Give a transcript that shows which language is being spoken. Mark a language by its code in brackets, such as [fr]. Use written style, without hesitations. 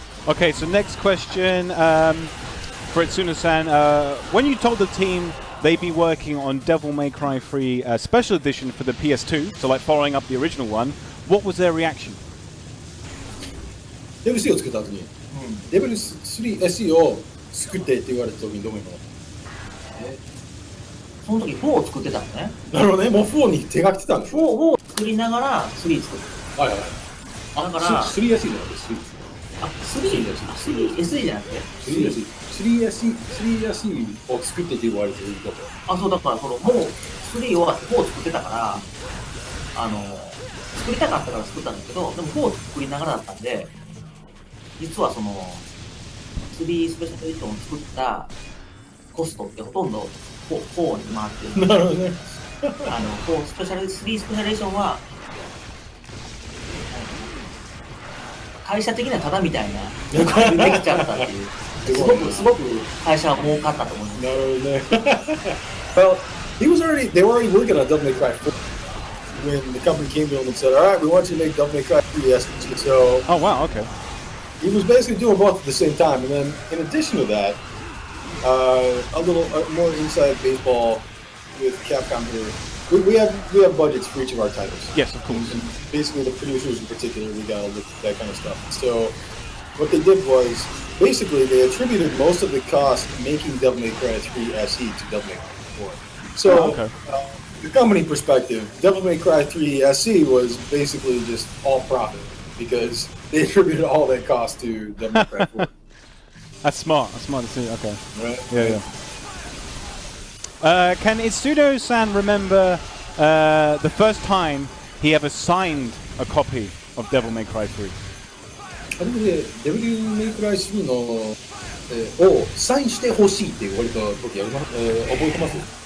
[en] Okay, so next question for Itsuna-san. When you told the team they'd be working on Devil May Cry 3 Special Edition for the PS2, so like following up the original one, what was their reaction? [ja] デブル3を作った後に、デブル3 SE を作ってって言われた時にどういうの？その時4を作ってたのね。なるほどね、もう4に手が来てたんでしょ。4を作りながら3作った。はいはい。だから 3SE じゃなくて3。 3SE じゃなくて 3SE を作ってって言われてること。そうだからもう3を4を作ってたから作りたかったから作ったんだけど、でも4を作りながらだったんで、実はその3スペシャルエディションを作ったコストってほとんど4に回ってる。なるほどね。 3スペシャルエディションは会社的にはタダみたいなできちゃったっていう。すごく会社は儲かったと思います。なるほどね。 [en] Well, they were already working on Devil May Cry 4 when the company came to him and said, "All right, we want you to make Devil May Cry 3." So, oh wow, okay. He was basically doing both at the same time, and then in addition to that, a little more inside baseball with Capcom here. We have budgets for each of our titles. Yes, of course. And basically, the producers in particular, we got to look at that kind of stuff. So, what they did was basically they attributed most of the cost making Devil May Cry 3 SE to Devil May Cry 4. So, the company perspective, Devil May Cry 3 SE was basically just all profit because they attributed all that cost to Devil May Cry 4. That's smart. That's smart to see. Okay. Right. Yeah. Can Itsuno-san remember the first time he ever signed a copy of Devil May Cry 3? [ja] あれでデビルメイクライ3の、をサインしてほしいって言われた時覚えてます？